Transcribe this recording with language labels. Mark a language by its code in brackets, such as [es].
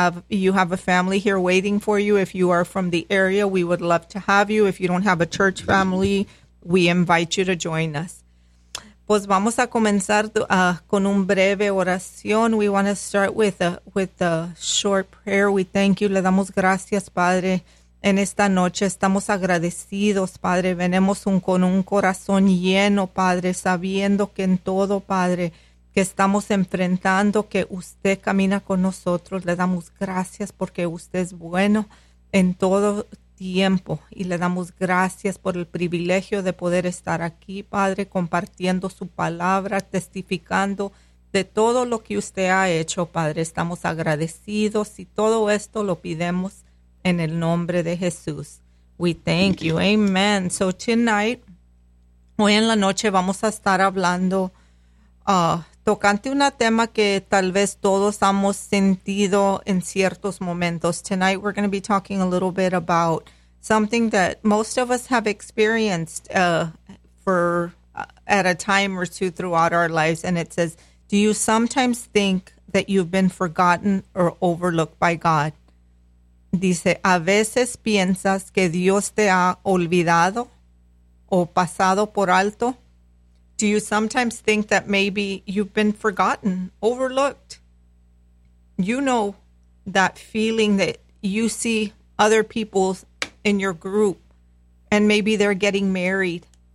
[en] You have a family here waiting for you. If you are from the area, we would love to have you. If you don't have a church family, we invite you to join us. [es] Pues vamos a comenzar con un breve oración. [en] We want to start with a short prayer. We thank you. [es] Le damos gracias, Padre, en esta noche. Estamos agradecidos, Padre. Venimos con un corazón lleno, Padre, sabiendo que en todo, Padre, que estamos enfrentando, que usted camina con nosotros. Le damos gracias porque usted es bueno en todo tiempo, y le damos gracias por el privilegio de poder estar aquí, Padre, compartiendo su palabra, testificando de todo lo que usted ha hecho, Padre. Estamos agradecidos y todo esto lo pedimos en el nombre de Jesús. [en] We thank you. [es] Amen. [en] So tonight, [es] hoy en la noche, vamos a estar hablando tocante un tema que tal vez todos hemos sentido en ciertos momentos. [en] Tonight we're going to be talking a little bit about something that most of us have experienced at a time or two throughout our lives. And it says, do you sometimes think that you've been forgotten or overlooked by God? [es] Dice, a veces piensas que Dios te ha olvidado o pasado por alto. [en] Do you sometimes think that maybe you've been forgotten, overlooked? You know that feeling that you see other people in your group and maybe they're getting married.